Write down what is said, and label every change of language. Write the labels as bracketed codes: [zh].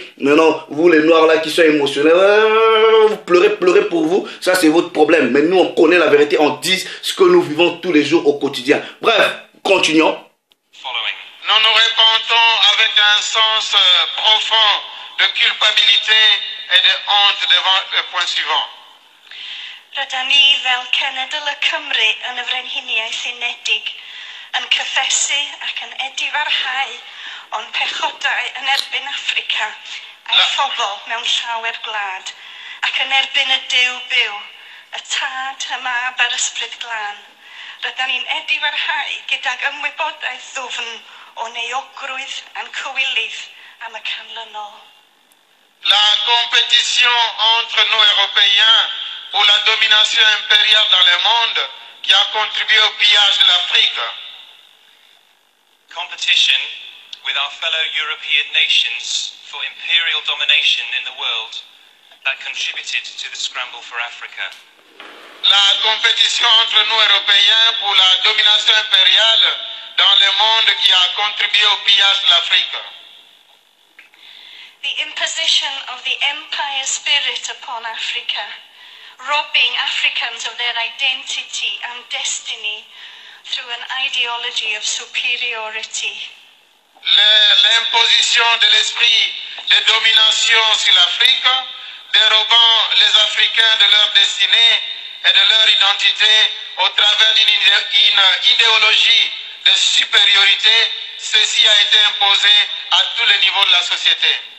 [fr] Maintenant, vous les noirs là qui sont émotionnels, vous pleurez pour vous, ça c'est votre problème. Mais nous on connaît la vérité, on dit ce que nous vivons tous les jours au quotidien. Bref, continuons. Nous nous repentons avec un sens profond de culpabilité et de honte devant le point suivant. [cy] Rydyn ni fel cenedl y Cymru yn y Frenhiniaeth Unedig yn cyffesu ac yn edifarhau o'n pechodau yn erbyn Affrica a'i phobl mewn llawer gwlad ac yn erbyn y Duw byw, y Tad, y Mab a'r Ysbryd Glân. Rydyn ni'n edifarhau gydag ymwybodaeth ddwfn o neuogrwydd a'n cywilydd am y canlynol. [fr] La compétition entre nous Européens pour la domination impériale dans le monde qui a contribué au pillage de l'Afrique. [en] Competition with our fellow European nations for imperial domination in the world that contributed to the scramble for Africa. [fr] La compétition entre nous Européens pour la domination impériale dans le monde qui a contribué au pillage de l'Afrique. [en] The imposition of the empire spirit upon Africa, robbing Africans of their identity and destiny through an ideology of superiority. [fr] L'imposition de l'esprit de domination sur l'Afrique, dérobant les Africains de leur destinée et de leur identité au travers d'une idéologie de supériorité, ceci a été imposé à tous les niveaux de la société.